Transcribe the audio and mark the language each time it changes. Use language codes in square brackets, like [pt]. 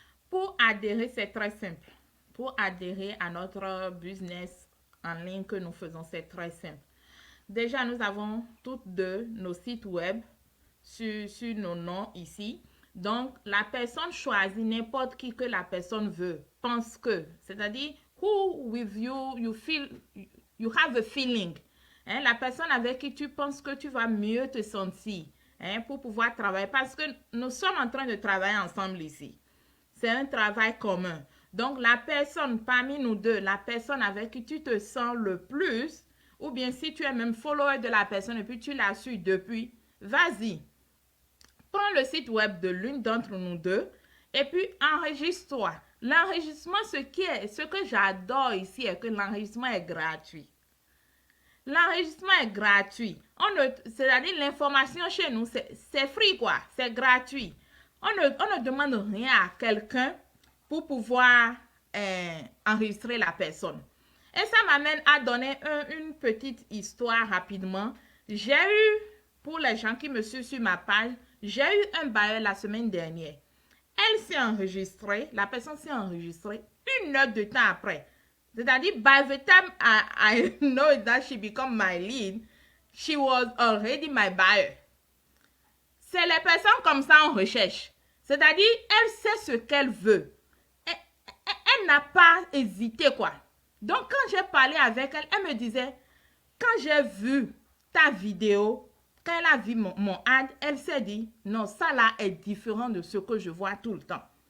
[fr] Pour adhérer, c'est très simple. Pour adhérer à notre business en ligne que nous faisons, c'est très simple. Déjà, nous avons toutes deux nos sites web sur nos noms ici. Donc, la personne choisit n'importe qui que la personne veut, pense que. C'est-à-dire, [en] who with you, you feel, you have a feeling. [fr] Hein, la personne avec qui tu penses que tu vas mieux te sentir, hein, pour pouvoir travailler. Parce que nous sommes en train de travailler ensemble ici. C'est un travail commun. Donc, la personne parmi nous deux, la personne avec qui tu te sens le plus, ou bien si tu es même follower de la personne et puis tu la suis depuis, vas-y. Prends le site web de l'une d'entre nous deux et puis enregistre-toi. L'enregistrement, ce que j'adore ici est que l'enregistrement est gratuit. L'enregistrement est gratuit. C'est-à-dire l'information chez nous, c'est free quoi, c'est gratuit. On ne demande rien à quelqu'un pour pouvoir enregistrer la personne. Et ça m'amène à donner une petite histoire rapidement. J'ai eu, pour les gens qui me suivent sur ma page, j'ai eu un bailleur la semaine dernière. Elle s'est enregistrée, la personne s'est enregistrée 1 heure de temps après. C'est-à-dire, [en] by the time I know that she become my lead, she was already my buyer. [fr] C'est les personnes comme ça en recherche. C'est-à-dire, elle sait ce qu'elle veut. Elle n'a pas hésité, quoi. Donc, quand j'ai parlé avec elle, elle me disait, quand j'ai vu ta vidéo, quand elle a vu mon ad, elle s'est dit, non, ça là est différent de ce que je vois tout le temps.